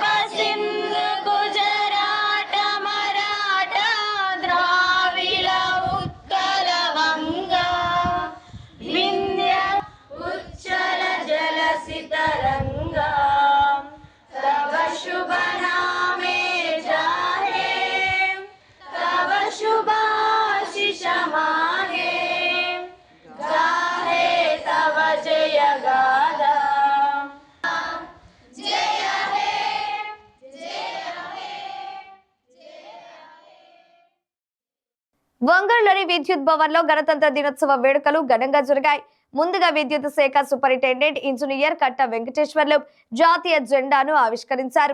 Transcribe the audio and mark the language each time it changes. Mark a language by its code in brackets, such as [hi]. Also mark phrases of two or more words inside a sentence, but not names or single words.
[bn] সিন্ধ্ গুজরাট মরাঠ দ্রাবিড় উৎকল বঙ্গ বিন্ধ্য উচ্ছল জলসি তরঙ্গ তব শুভ নামে জাহে তব শুভাশিষ মাহে গাহে তব জয় গাথা জয় হে [te] ఒంగోలులోని విద్యుత్ భవన్ లో గణతంత్ర దినోత్సవ వేడుకలు ఘనంగా జరిగాయి. ముందుగా విద్యుత్ శాఖ సూపరింటెండెంట్ ఇంజనీర్ కట్ట వెంకటేశ్వర్లు జాతీయ జెండాను ఆవిష్కరించారు.